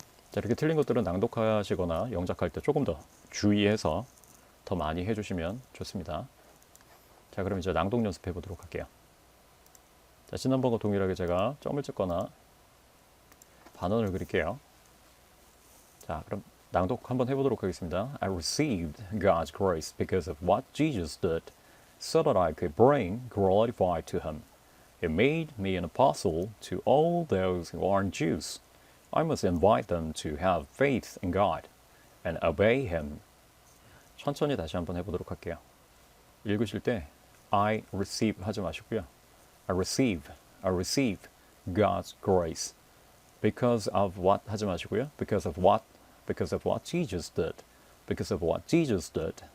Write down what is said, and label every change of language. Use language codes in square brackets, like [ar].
[ko] 자, 이렇게 틀린 것들은 낭독하시거나 영작할 때 조금 더 주의해서 더 많이 해주시면 좋습니다. 자, 그럼 이제 낭독 연습해 보도록 할게요. 자, 지난번과 동일하게 제가 점을 찍거나 반원을 그릴게요. 자, 그럼 낭독 한번 해보도록 하겠습니다. [en] I received God's grace because of what Jesus did, so that I could bring glory to Him. It made me an apostle to all those who aren't Jews. I must invite them to have faith in God and obey Him. [ko] 천천히 다시 한번 해보도록 할게요. 읽으실 때 [en] I receive [ko] 하지 마시고요. [en] I receive God's grace because of what [ko] 하지 마시고요. [en] because of what Jesus did. because of what Jesus did.